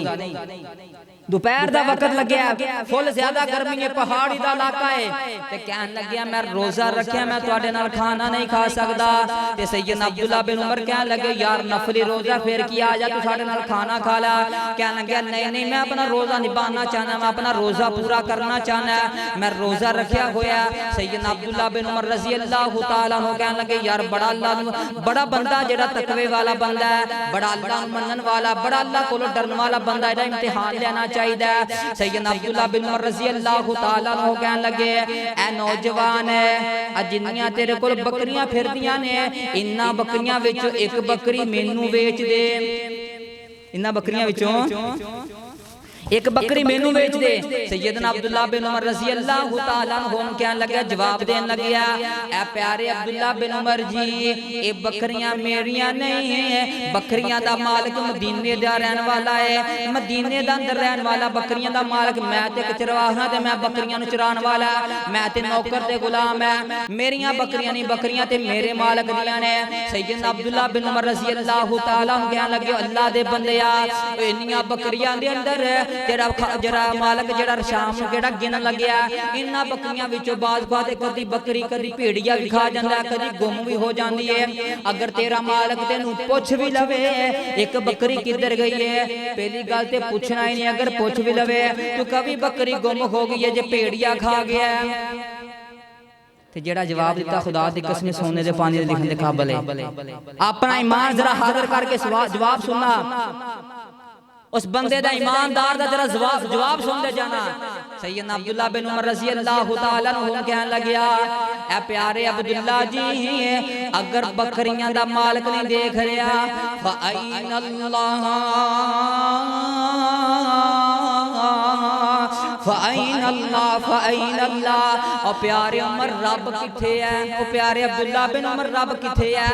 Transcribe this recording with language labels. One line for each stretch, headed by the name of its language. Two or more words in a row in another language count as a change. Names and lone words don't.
Punjabi: دوپہر دا وقت لگیا، فُل زیادہ گرمی ہے، پہاڑی دا علاقہ ہے تے کہن لگیا میں روزہ رکھیا، میں تہاڈے نال کھانا نہیں کھا سکدا. تے سیدنا عبداللہ بن عمر کہن لگے، یار نفلی روزہ فیر کی، آ جا توں ساڈے نال کھانا کھا لا. کہن لگیا نہیں نہیں، میں اپنا روزہ نبھانا چاہنا، میں اپنا روزہ پورا کرنا چاہنا، میں روزہ رکھیا ہویا. سیدنا عبداللہ بن عمر
Arabic: رضي الله تعالى عنه
Punjabi: کہن لگے، یار بڑا اللہ بڑا بندہ جیہڑا تقوے والا بندہ ہے، بڑا اللہ منن والا، بڑا اللہ کولوں ڈرن والا بندہ، ایہدا امتحان لینا چاہیے. سیدنا عبداللہ بن عمر
Arabic: رضي الله تعالى عنه
Punjabi: کہن لگے، اے نوجوان جنیاں تیرے کول بکریاں پھردیاں نے، اِنّاں بکریاں وچوں ایک بکری مینوں بیچ دے، اِنّاں بکریاں وچوں ایک بکری مینوں بیچ دے. سیدنا عبداللہ بن عمر
Arabic: رضي الله تعالى عنه
Punjabi: کہن لگا، جواب دین لگیا، اے پیارے عبداللہ بن عمر جی، یہ بکریاں میریاں نہیں ہے، بکریاں دا مالک مدینے دا رہنے والا ہے، مدینے دا اندر رہنے والا بکریاں دا مالک میں تے ایک چرواہا تے میں بکریاں نوں چرانے والا، میں تے نوکر تے غلام ہے، میریاں بکریاں نہیں، بکریاں تے میرے مالک دیاں نے. سیدنا عبداللہ بن عمر
Arabic: رضي الله تعالى عنه
Punjabi: کہن لگے، اللہ دے بندیا، اِنّیاں بکریاں دے اندر تیرا ذرا مالک ذرا شام کیہڑا گن لگیا، اِنہاں بکریاں وچوں باز بات کدی بکری کدی بھیڑیا بھی کھا جاندا، کدی گم بھی ہو جاتی ہے. اگر تیرا مالک تینوں پچھ بھی لوے ایک بکری کدھر گئی ہے، پہلی گل تے پچھنا ہی نہیں، اگر پچھ بھی لوے تو کبھی بکری گم ہو گئی ہے، جے بھیڑیا کھا گیا تے جیہڑا جواب دتا خدا دی قسم سونے دے پانی دے لکھن دے قابل ہے. اپنا ایمان ذرا حاضر کر کے جواب سننا، اُس بندے دا ایماندار دا ذرا جواب سندے جانا. سیدنا عبداللہ بن عمر
Arabic: رضي الله تعالى عنه
Punjabi: کہن لگیا، اے پیارے عبداللہ جی اگر بکریاں دا مالک نہیں دیکھ رہا
Arabic: فأين الله فأين الله فأين الله.
Punjabi: اور پیارے عمر رب کتھے ہے، او پیارے عبداللہ بن عمر رب کتھے ہے?